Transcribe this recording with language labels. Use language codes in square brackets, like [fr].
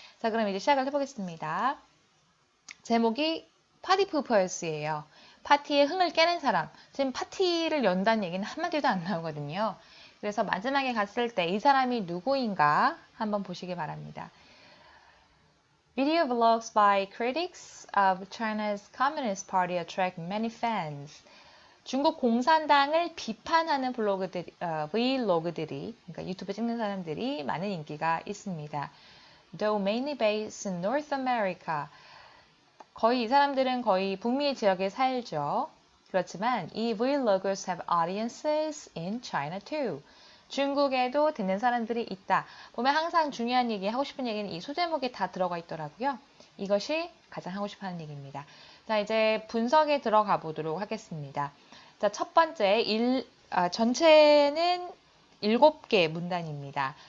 [ko] 자, 그럼 이제 시작을 해보겠습니다. 제목이 파티 푸퍼스예요. 파티에 흥을 깨는 사람. 지금 파티를 연다는 얘기는 한마디도 안 나오거든요. 그래서 마지막에 갔을 때 이 사람이 누구인가 한번 보시기 바랍니다. [en] Video vlogs by critics of China's Communist Party attract many fans. [ko] 중국 공산당을 비판하는 vlog들이, 그러니까 유튜브 찍는 사람들이 많은 인기가 있습니다. [en] Though mainly based in North America. [ko] 거의 이 사람들은 거의 북미 지역에 살죠. 그렇지만 이 [en] vloggers have audiences in China too. [ko] 중국에도 듣는 사람들이 있다. 보면 항상 중요한 얘기, 하고 싶은 얘기는 이 소제목에 다 들어가 있더라고요. 이것이 가장 하고 싶어 하는 얘기입니다. 자, 이제 분석에 들어가 보도록 하겠습니다. 자, 첫 번째, 전체는 7개 문단입니다.